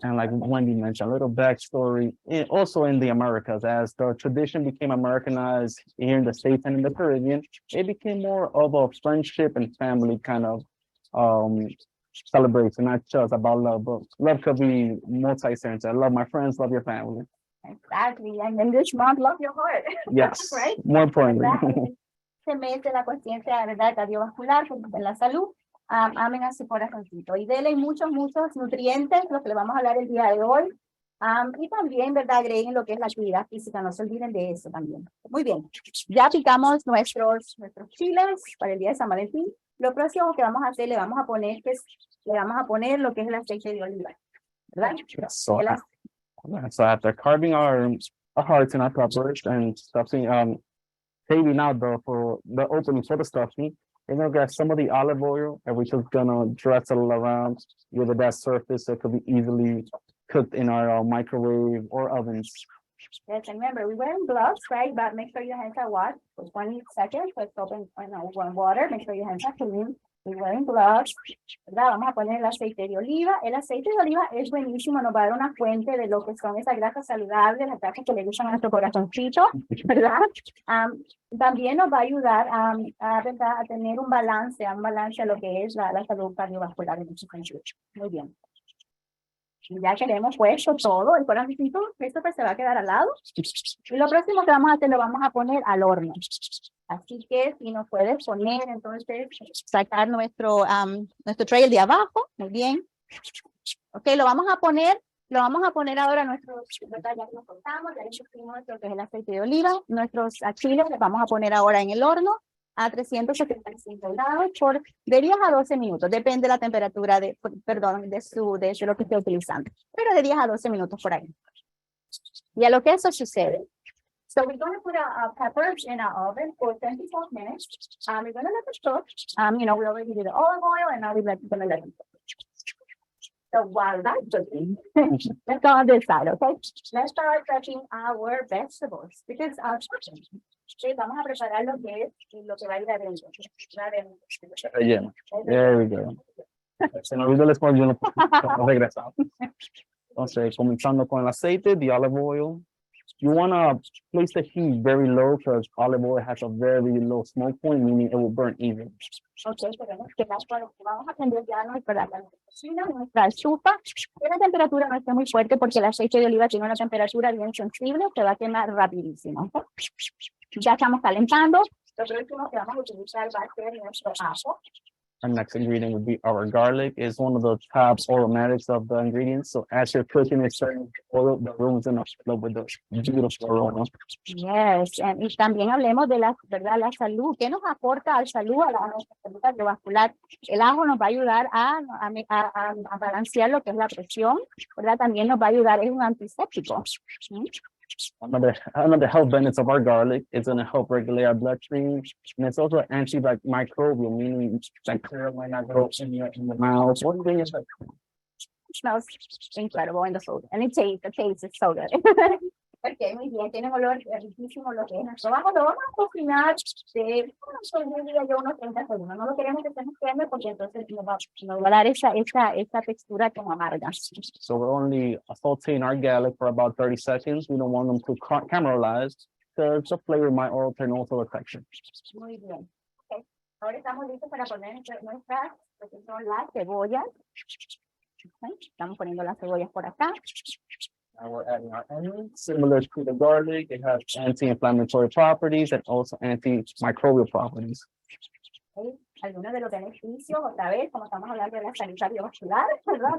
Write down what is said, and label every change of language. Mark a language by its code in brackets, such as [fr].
[en] And like Wendy mentioned, a little backstory, also in the Americas, as the tradition became Americanized here in the States and in the Caribbean, it became more of a friendship and family kind of celebration, not just about love, but love could be multi-sense. I love my friends, love your family. Exactly, and in this month, love your heart. Yes, right? More importantly. [es] Se mete la conciencia, ¿verdad?, cardiovascular, en la salud. Amen a su corazoncito y denle muchos nutrientes, lo que le vamos a hablar el día de hoy. Y también, ¿verdad? Agreguen lo que es la actividad física, no se olviden de eso también. Muy bien, ya picamos nuestros chiles para el día de San Valentín. Lo próximo que vamos a hacer, le vamos a poner lo que es el aceite de oliva, ¿verdad? [en] Yeah, so, [es] El [en] so after carving our hearts in our peppers and stuffing, saving out for the opening for the stuffing, we're gonna grab some of the olive oil and we're just gonna dress it all around with that surface so it could be easily cooked in our microwave or ovens. Yes, and remember, we're wearing gloves, right? But make sure your hands are washed for 20 seconds. Let's open warm water. Make sure your hands are clean. We're wearing gloves. [es] ¿Verdad? Vamos a poner el aceite de oliva. El aceite de oliva es buenísimo, nos va a dar una fuente de lo que son esas grasas saludables, las grasas que le gustan a nuestro corazoncito, ¿verdad? También nos va a ayudar ¿verdad? A tener un balance a lo que es la salud cardiovascular de nuestro cuerpo. Muy bien. Ya que le hemos puesto todo, el corazoncito, esto pues se va a quedar al lado. Y lo próximo que vamos a hacer, lo vamos a poner al horno. Así que si nos puedes poner, entonces, sacar nuestro tray de abajo, muy bien. Ok, lo vamos a poner ahora nuestros, ¿verdad? Ya que nos cortamos, ya le pusimos lo que es el aceite de oliva, nuestros chiles los vamos a poner ahora en el horno a 375 grados por de 10 a 12 minutos, depende de la temperatura de lo que esté utilizando, pero de 10 a 12 minutos por ahí. Y a lo que eso sucede. [en] So we're going to put our peppers in our oven for 24 minutes. We're going to let them cook. We already did the olive oil and now we're going to let them cook. So while that's cooking, let's go on this side, okay? Let's start prepping our vegetables because [es] sí, vamos a preparar lo que va a ir adentro. Relleno. [en] There we go. [es] Se nos olvidó el español, no regresamos. Entonces, comenzando con el aceite, [en] the olive oil. You want to place the heat very low because olive oil has a very low smoke point, meaning it will burn even. [es] Ok, vamos a prender ya nuestra estufa. La temperatura no está muy fuerte porque el aceite de oliva tiene una temperatura bien sensible, se va a quemar rapidísimo. Ya estamos calentando. Lo próximo que vamos a utilizar va a ser nuestro ajo. [en] Our next ingredient would be our garlic. It's one of the top aromatics of the ingredients. So as you're cooking it, certain oil, the room is enough with the beautiful aroma. Yes, [es] y también hablemos de ¿verdad? La salud. ¿Qué nos aporta a la salud, a nuestra salud cardiovascular? El ajo nos va a ayudar a balancear lo que es la presión, ¿verdad? También nos va a ayudar, es un antiséptico. [en] Another health benefits of our garlic is going to help regulate our blood stream, and it's also antimicrobial, meaning bacteria might not grow in the mouth or anything. It smells incredible in the food, and the taste is so good. [es] Ok, muy bien, tiene un olor riquísimo lo que es nuestro ajo. Lo vamos a cocinar unos 30 segundos. No lo queremos que se nos queme porque entonces nos va a dar esa textura como amarga. [en] So we're only sauteing our garlic for about 30 seconds. We don't want them to caramelize because the flavor might alter and also the texture. [es] Muy bien. Okay. Ahora estamos listos para poner nuestras, lo que son las cebollas. Okay. Estamos poniendo las cebollas por acá. [en] Now we're adding our onions. Similar to the garlic, it has anti-inflammatory properties and also antimicrobial properties. Okay. [es] Algunos de los beneficios, otra vez, como estamos hablando de la salud cardiovascular, ¿verdad?